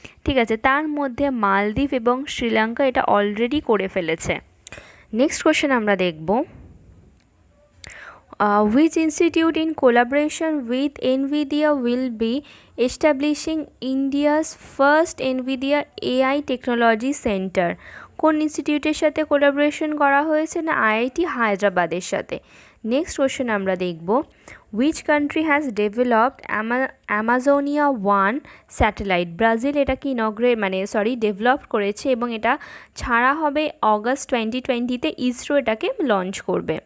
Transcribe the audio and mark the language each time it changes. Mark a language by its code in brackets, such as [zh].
[bn] ঠিক আছে, তার মধ্যে মালদ্বীপ এবং শ্রীলঙ্কা এটা অলরেডি করে ফেলেছে। নেক্সট কোশ্চেন আমরা দেখব, [en] Which institute in collaboration with NVIDIA will be establishing India's first NVIDIA AI Technology Center? [bn] কোন ইনস্টিটিউটের সাথে কোলাবোরেশন করা হয়েছে? না আইআইটি হায়দ্রাবাদের সাথে। নেক্সট কোশ্চেন আমরা দেখব, [en] Which country has developed Amazonia 1 satellite? [bn] Brazil এটাকে ডেভেলপ করেছে এবং এটা ছাড়া হবে অগস্ট 2020-তে, ইসরো এটাকে লঞ্চ করবে।